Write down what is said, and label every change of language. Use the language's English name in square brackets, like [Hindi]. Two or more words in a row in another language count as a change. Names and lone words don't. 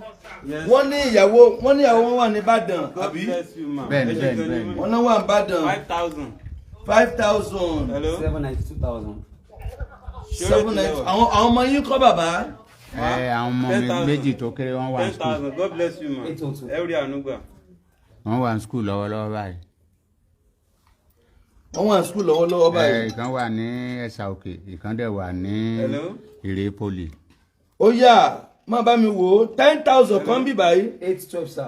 [Yoruba] Wọ́n ní ìyàwó wọn wà ní Ìbàdàn àbí? Bẹ́ẹ̀ni. Wọ́n náà wà ní Ìbàdàn. 5,000. 792,000. 790. Àwọn ọmọ yín kọ́ bàbá. Àwọn ọmọ mi méjì tó kéré wọ́n wà ní school. [English] 10,000. God bless you ma. [Yoruba] Ẹ rí àánú gbà. Wọ́n wà ní school lọ́wọ́lọ́wọ́ báyìí. Wọ́n wà ní school lọ́wọ́lọ́wọ́ báyìí. Ìkan wà ní Ẹ̀sà Òkè, ìkan dẹ̀ wà ní Ìrè Poli. Ó yá, má bá mi wò ó. 10,000 kan bí báyìí. 812, sir.